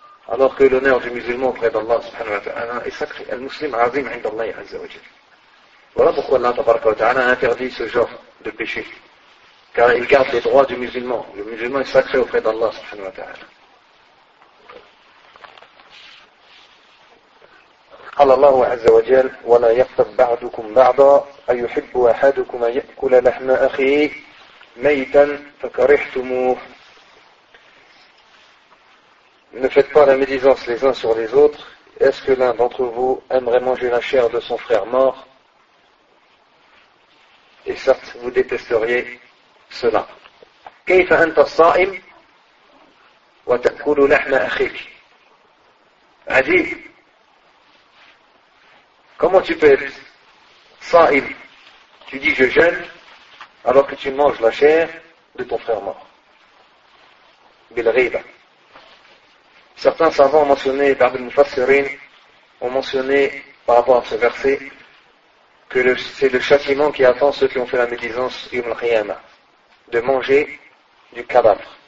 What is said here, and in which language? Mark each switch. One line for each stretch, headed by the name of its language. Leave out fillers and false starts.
French: Alors que l'honneur du musulman auprès d'Allah subhanahu wa ta'ala est sacré.
Arabic: Al-Muslim azim indallahi azza wa jal.
French: Voilà pourquoi Allah tabaraka wa ta'ala interdit ce genre de péché. Car il garde les droits du musulman. Le musulman est sacré auprès d'Allah subhanahu wa ta'ala.
Arabic: قال الله عز وجل ولا يغتب بعضكم بعضا أيحب أحدكم أن يأكل لحم أخيه ميتا فكرهتموه.
French: Ne faites pas la médisance les uns sur les autres. Est-ce que l'un d'entre vous aimerait manger la chair de son frère mort? Et certes, vous détesteriez cela.
Arabic: كيف أنت الصائم وتأكل لحم أخيك؟ عجيب.
French: Comment tu peux être sa'il? Tu dis je jeûne alors que tu manges la chair de ton frère mort. Bil-riba. Certains savants ont mentionné, Ibn Mufassirin, ont mentionné par rapport à ce verset que c'est le châtiment qui attend ceux qui ont fait la médisance yom al-qiyama, de manger du cadavre.